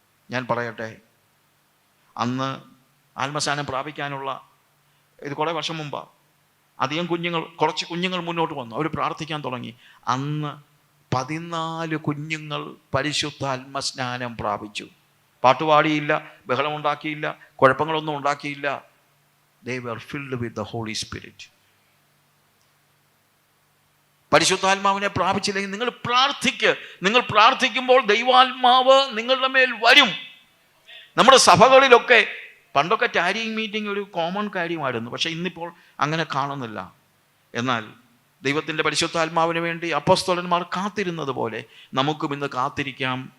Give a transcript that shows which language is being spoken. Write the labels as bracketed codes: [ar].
[ml] ഞാൻ പറയട്ടെ, അന്ന് ആത്മസ്നാനം പ്രാപിക്കാനുള്ള ഇത് കുറേ വർഷം മുമ്പാണ്. കുറച്ച് കുഞ്ഞുങ്ങൾ മുന്നോട്ട് വന്നു, അവർ പ്രാർത്ഥിക്കാൻ തുടങ്ങി. അന്ന് 14 കുഞ്ഞുങ്ങൾ പരിശുദ്ധാത്മസ്നാനം പ്രാപിച്ചു. പാട്ടുപാടിയില്ല, ബഹളമുണ്ടാക്കിയില്ല, കുഴപ്പങ്ങളൊന്നും ഉണ്ടാക്കിയില്ല. [en] They were filled with the Holy Spirit. [ml] പരിശുദ്ധാത്മാവിനെ പ്രാപിച്ചില്ലെങ്കിൽ നിങ്ങൾ നിങ്ങൾ പ്രാർത്ഥിക്കുമ്പോൾ ദൈവാത്മാവ് നിങ്ങളുടെ മേൽ വരും. നമ്മുടെ സഭകളിലൊക്കെ പണ്ടൊക്കെ ടാരിങ് മീറ്റിംഗ് ഒരു കോമൺ കാര്യമായിരുന്നു. പക്ഷെ ഇന്നിപ്പോൾ അങ്ങനെ കാണുന്നില്ല. എന്നാൽ ദൈവത്തിൻ്റെ പരിശുദ്ധാത്മാവിന് വേണ്ടി അപ്പോസ്തലന്മാർ കാത്തിരുന്നത് പോലെ നമുക്കും ഇന്ന് കാത്തിരിക്കാം.